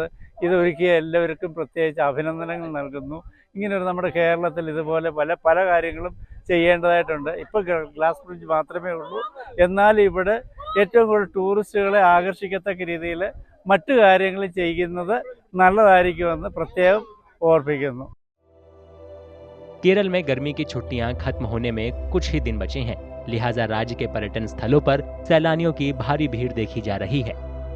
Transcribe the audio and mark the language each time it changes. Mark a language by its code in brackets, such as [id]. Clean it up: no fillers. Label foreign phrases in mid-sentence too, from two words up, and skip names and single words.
[ml] ഇതൊരുക്കിയ എല്ലാവർക്കും പ്രത്യേകിച്ച് അഭിനന്ദനങ്ങൾ നൽകുന്നു. ഇങ്ങനൊരു നമ്മുടെ കേരളത്തിൽ ഇതുപോലെ പല കാര്യങ്ങളും ചെയ്യേണ്ടതായിട്ടുണ്ട്. ഇപ്പോൾ [en] glass bridge [ml] മാത്രമേ ഉള്ളൂ. എന്നാൽ ഇവിടെ ഏറ്റവും കൂടുതൽ ടൂറിസ്റ്റുകളെ ആകർഷിക്കത്തക്ക രീതിയിൽ മറ്റു കാര്യങ്ങൾ ചെയ്യുന്നത് നല്ലതായിരിക്കുമെന്ന് പ്രത്യേകം ഓർപ്പിക്കുന്നു. [hi] केरल में गर्मी की छुट्टियां खत्म होने में कुछ ही दिन बचे हैं, लिहाजा राज्य के पर्यटन स्थलों पर सैलानियों की भारी भीड़ देखी जा रही है।